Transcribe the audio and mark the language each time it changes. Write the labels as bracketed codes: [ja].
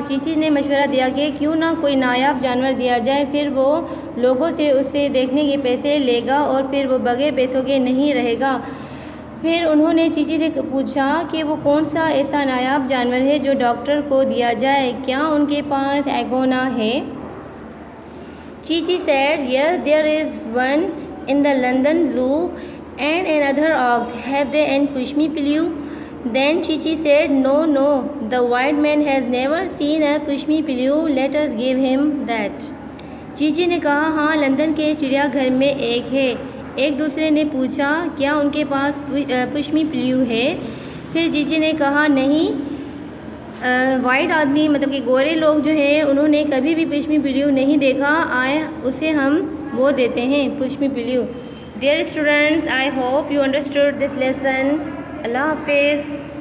[hi] चीची ने मशवरा दिया कि क्यों ना कोई नायाब जानवर दिया जाए, फिर वो लोगों से उसे देखने के पैसे लेगा और फिर वो बगैर पैसों के नहीं रहेगा। फिर उन्होंने चीची से पूछा कि वो कौन सा ऐसा नायाब जानवर है जो डॉक्टर को दिया जाए, क्या उनके पास एगोना है। [en] Chichi said, yes, there is one in the London Zoo and another ox. Have they and Pushmi Pillu? Then Chichi said, no, the white man has never seen a Pushmi Pillu. Let us give him that. [hi] Chichi ने कहा, हाँ, London के चिड़ियाघर में एक है। एक दूसरे ने पूछा, क्या उनके पास पुष्मी पिल्लू है। फिर चीची ने कहा, नहीं, वाइट आदमी मतलब कि गोरे लोग जो हैं उन्होंने कभी भी पुष्मी पिल्लू नहीं देखा, आए उसे हम वो देते हैं, पुष्मी पिल्लू। [en] Dear students, I hope you understood this lesson. [hi] अल्लाह हाफिज़।